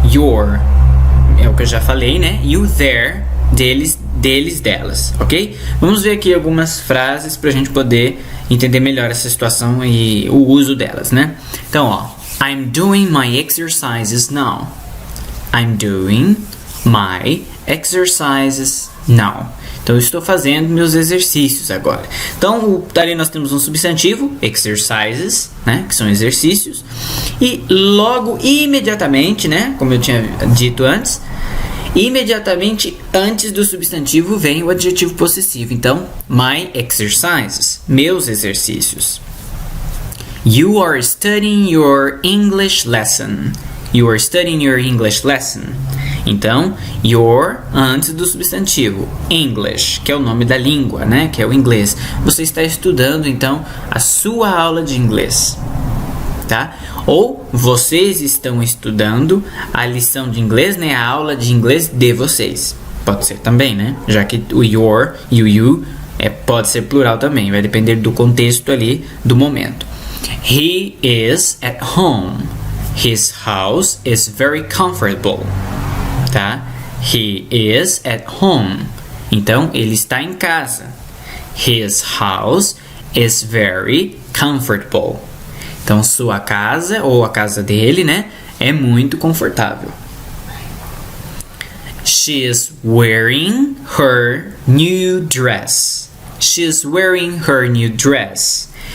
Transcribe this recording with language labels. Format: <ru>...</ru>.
<pt>Your, é o que eu já falei, né? E o their, deles, delas, ok? Vamos ver aqui algumas frases para a gente poder entender melhor essa situação e o uso delas, né? Então, ó,</pt> <en>I'm doing my exercises now. I'm doing my exercises now.</en> <pt>Então, eu estou fazendo meus exercícios agora. Então, ali nós temos um substantivo, exercises, né? Que são exercícios. E logo, imediatamente, né? Como eu tinha dito antes, imediatamente antes do substantivo vem o adjetivo possessivo. Então,</pt> <en>my exercises,</en> <pt>meus exercícios.</pt> <en>You are studying your English lesson. You are studying your English lesson.</en> <pt>Então, your antes do substantivo. English, que é o nome da língua, né? Que é o inglês. Você está estudando, então, a sua aula de inglês. Tá? Ou vocês estão estudando a lição de inglês, né? A aula de inglês de vocês. Pode ser também, né? Já que o your e o you pode ser plural também. Vai depender do contexto ali, do momento.</pt> <en>He is at home. His house is very comfortable. Tá? He is at home.</en> <pt>Então, ele está em casa.</pt> <en>His house is very comfortable.</en> <pt>Então, sua casa, ou a casa dele, né? É muito confortável.</pt> <en>She is wearing her new dress. She is wearing her new dress.</en>